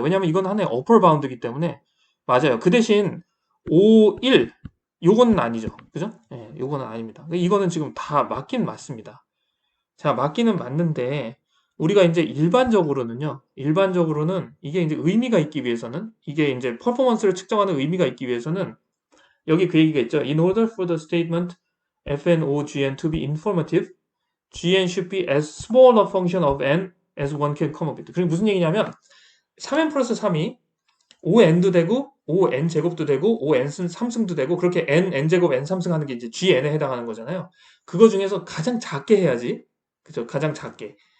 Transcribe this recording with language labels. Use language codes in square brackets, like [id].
[ko] 왜냐면 이건 하나의 어퍼 바운드이기 때문에 맞아요. 그 대신 5, 1, 요거는 아니죠. 그죠? 예, 요거는 아닙니다. 이거는 지금 다 맞긴 맞습니다. 자, 맞기는 맞는데, 우리가 이제 일반적으로는 이게 이제 의미가 있기 위해서는, 이게 이제 퍼포먼스를 측정하는 의미가 있기 위해서는, 여기 그 얘기가 있죠. [en] In order for the statement fn o gn to be informative, gn should be as small a function of n as one can come up with. [ko] 그게 무슨 얘기냐면, 3n 플러스 3이 5n도 되고, 5n 제곱도 되고, 5n 3승도 되고, 그렇게 n 제곱 n 3승 하는 게 이제 gn에 해당하는 거잖아요. 그거 중에서 가장 작게 해야지. 그죠? 가장 작게.